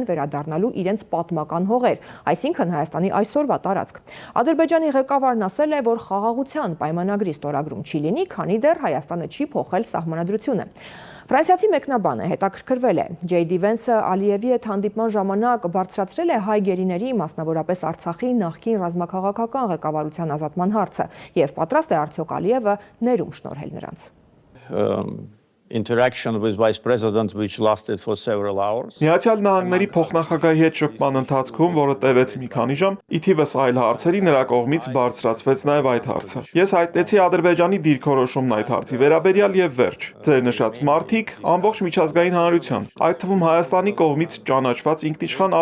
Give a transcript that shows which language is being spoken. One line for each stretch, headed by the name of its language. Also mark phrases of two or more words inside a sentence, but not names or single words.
Armenian: վերադառնալու իրենց պատմական հողեր, այսինքն Հայաստանի այսօրվա տարածք։ Ադրբեջանի ղեկավարն ասել է, որ խաղաղության պայմանագրի ստորագրում չի լինի, քանի դեռ Հայաստանը չի փոխել սահմանադրությունը։ Ֆրանսիացի մեկնաբանը հետաքրքրվել է։ Ջեյդի Վենսը Ալիևի հետ հանդիպման ժամանակ բարձրացրել է հայ գերիների, մասնավորապես Արցախի նախկին ռազմաքաղաքական ղեկավարության ազատման հարցը եւ պատրաստ է արդյոք Ալիևը ներում շնորհել նրանց։
English: Interaction with Vice President which lasted for several hours.
Armenian: Միացյալ Նահանգների փոխնախագահի հետ շփման ընթացքում, որը տևեց մի քանի ժամ, ի թիվս այլ հարցերի նրա կողմից բարձրացվեց նաև այդ հարցը։ Ես հայտնեցի Ադրբեջանի դիրքորոշումն այդ հարցի վերաբերյալ եւ վերջ։ Ձեր նշած մարտիկ ամբողջ միջազգային հանրության, այդ թվում Հայաստանի կողմից ճանաչված ինքնիշխան